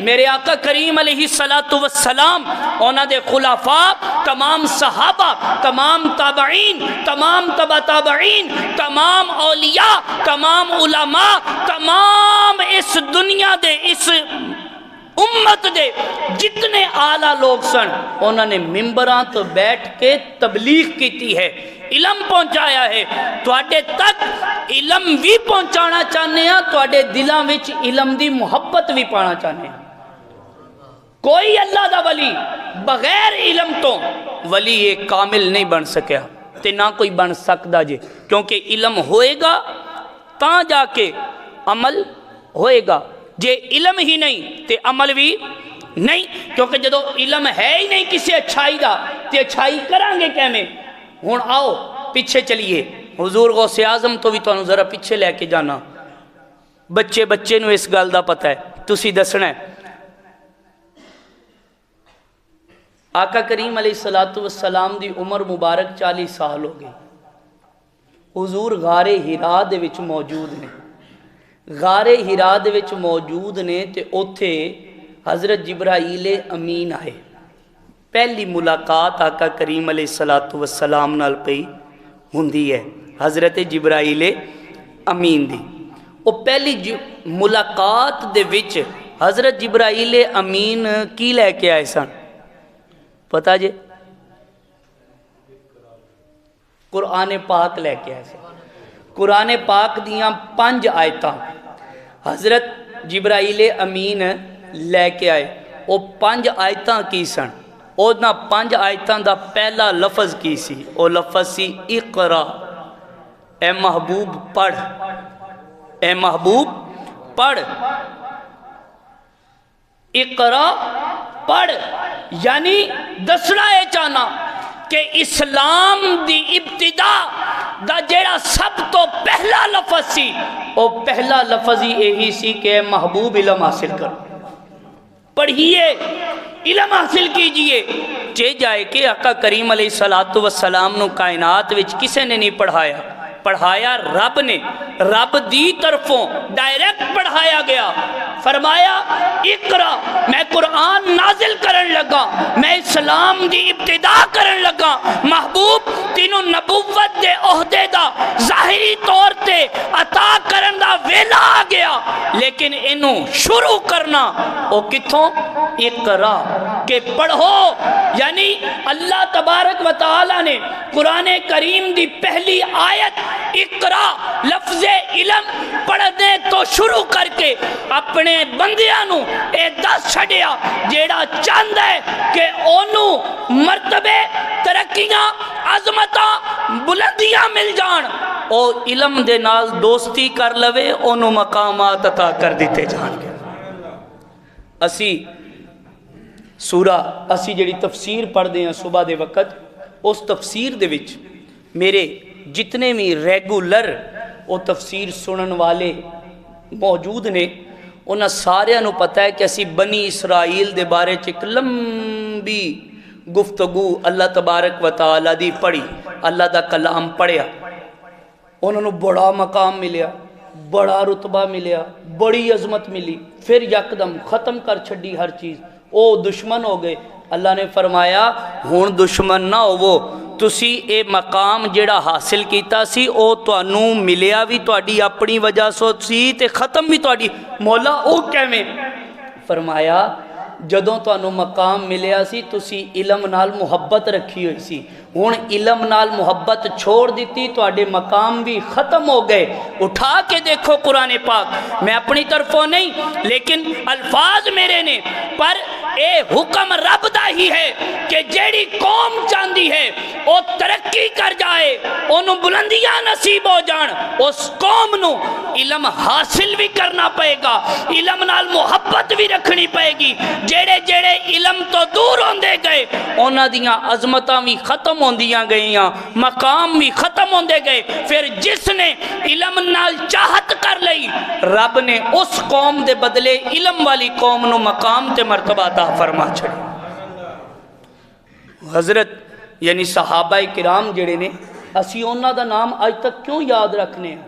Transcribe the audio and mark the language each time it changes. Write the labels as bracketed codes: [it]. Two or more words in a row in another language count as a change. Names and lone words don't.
[pa] میرے آقا کریم علیہ السلام، انہاں دے خلفاء، تمام صحابہ، تمام تابعین، تمام تبع تابعین، تمام اولیاء، تمام علماء، تمام اس دنیا دے اس امت دے جتنے اعلیٰ لوگ سن، انہوں نے ممبراں تو بیٹھ کے تبلیغ کیتی ہے، علم پہنچایا ہے۔ تواڈے تک علم بھی پہنچانا چاہنے ہیں، تواڈے دلاں وچ علم دی محبت بھی پانا چاہنے ہیں۔ کوئی اللہ دا ولی بغیر علم تو ولی ایک کامل نہیں بن سکیا تے نہ کوئی بن سکدا جے، کیونکہ علم ہوئے گا تاں جا کے عمل ہوئے گا، جے علم ہی نہیں تے عمل بھی نہیں، کیونکہ جدو علم ہے ہی نہیں کسی اچھائی دا تے اچھائی کرانگے کیمیں۔ ہون آؤ پیچھے چلیے، حضور غوث اعظم تو بھی تو ذرا پیچھے لے کے جانا، بچے نو اس گل دا پتہ ہے، تسی دسنا ہے۔ آقا کریم علیہ السلام دی عمر مبارک 40 سال ہو گئی، حضور غار ہرا دے وچ موجود نے، غار ہرا دے وچ موجود نے تے اوتھے حضرت جبرائیل امین آئے۔ پہلی ملاقات آقا کریم علیہ السلام نال پئی ہوندی ہے حضرت جبرائیل امین دی۔ او پہلی ملاقات دے وچ حضرت جبرائیل امین کی لے کے آئے سن پتہ جے؟ قرآن پاک لے کے آئے سن۔ قرآن پاک دیاں 5 آیتاں حضرت جبرائیل امین لے کے آئے۔ وہ 5 آیتاں کی سن، اونا 5 آیتاں دا پہلا لفظ کی سی، وہ لفظ سی اقرا، اے محبوب پڑھ، اے محبوب پڑھ، اقرا پڑھ، یعنی دسنا اے چاہنا کہ اسلام دی ابتدا دا جیڑا سب تو پہلا لفظ سی، وہ پہلا لفظ ہی یہی سی کہ محبوب علم حاصل کرو، پڑھیے، علم حاصل کیجئے۔ چے جائے کہ آقا کریم علیہ السلام نو کائنات وچ کسے نے نہیں پڑھایا، پڑھایا رب نے، رب دی طرفوں ڈائریکٹ پڑھایا گیا۔ فرمایا اقرا، میں قرآن نازل کرن لگا، میں اسلام دی ابتدا کرن لگا، محبوب تینوں نبوت دے عہدے دا ظاہری طور تے عطا کرن دا ویلا آ گیا، لیکن انہوں شروع کرنا او کتھوں؟ اقرا، کہ پڑھو۔ یعنی اللہ تبارک و تعالی نے قرآن کریم دی پہلی آیت اقرا لفظ علم پڑھنے تو شروع کر کے اپنے بندیاں نو اے دس چھڑیا جیڑا چاند ہے کہ انہوں مرتبے ترقیاں عظمتاں بلندیاں مل جان، او علم دے نال دوستی کر لوے، انہوں مقامات عطا کر دیتے جان گے۔ اسی سورہ اسی جڑی تفسیر پڑھ دے ہیں صبح دے وقت، اس تفسیر دے وچ میرے جتنے بھی ریگولر وہ تفسیر سنن والے موجود نے، انہاں سارے نو پتہ ہے کہ اسی بنی اسرائیل دے بارے ایک لمبی گفتگو اللہ تبارک و تعالی دی پڑھی، اللہ دا کلام پڑھیا، انہوں نے بڑا مقام ملیا، بڑا رتبہ ملیا، بڑی عظمت ملی، پھر یکدم ختم کر چھڑی ہر چیز، او دشمن ہو گئے۔ اللہ نے فرمایا ہون دشمن نہ ہوو، تسی اے مقام جڑا حاصل کیتا سی او توانوں ملیا بھی تواڈی اپنی وجہ سو سی تے ختم بھی تواڈی۔ مولا او کیویں؟ فرمایا جدوں توانوں مقام ملیا سی تسی علم نال محبت رکھی ہوئی سی، ہن علم نال محبت چھوڑ دیتی، تواڈے مقام بھی ختم ہو گئے۔ اٹھا کے دیکھو قرآن پاک، میں اپنی طرفوں نہیں لیکن الفاظ میرے نے، پر اے حکم رب دا ہی ہے کہ جیڑی قوم چاندی ہے او ترقی کر جائے، انہوں بلندیاں نصیب ہو جان، اس قوم نو علم حاصل بھی کرنا پائے گا، علم نال محبت بھی رکھنی پائے گی۔ جیڑے جیڑے علم تو دور ہوندے گئے انہاں دیاں عظمتاں بھی ختم ہوندیاں گئیاں، مقام بھی ختم ہوندے گئے۔ پھر جس نے علم نال چاہت کر لئی، رب نے اس قوم دے بدلے علم والی قوم نو مقام تے مرتبہ عطا فرما چھڑی۔ حضرت یعنی صحابہ کرام جڑے نے، اسی انہاں دا نام آج تک کیوں یاد رکھنے ہیں؟